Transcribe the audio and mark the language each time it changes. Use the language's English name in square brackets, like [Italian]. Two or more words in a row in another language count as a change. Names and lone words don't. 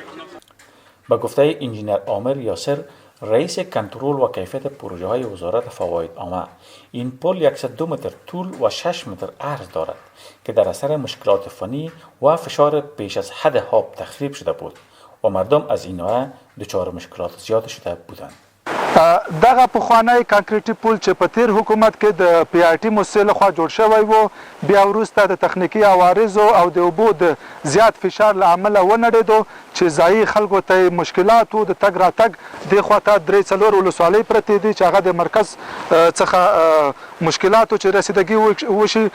[Persian] به گفته انجینر عامر یاسر، رئیس کنترل و کیفیت پروژه های وزارت فواید عامه، این پل 102 متر طول و 6 متر عرض دارد که در اثر مشکلات فنی و فشار بیش از حد آب تخریب شده بود و مردم از این ناحیه دچار مشکلات زیاد شده بودند. [Pashto] دغه پخوانی کانکریټي پل چې په تیر حکومت کې د پی آر ټي موسسې لخوا جوړ شوی و، بیا وروسته د تخنیکي عوارضو او د اوبو د زیات فشار له امله ونړېدو چې ځایي خلکو ته مشکلات و. د تګ راتګ دې خواته 3-4 ولسوالۍ پرتې دي چې هغه د مرکز څخه مشکلاتو چې رسیدګي وشي.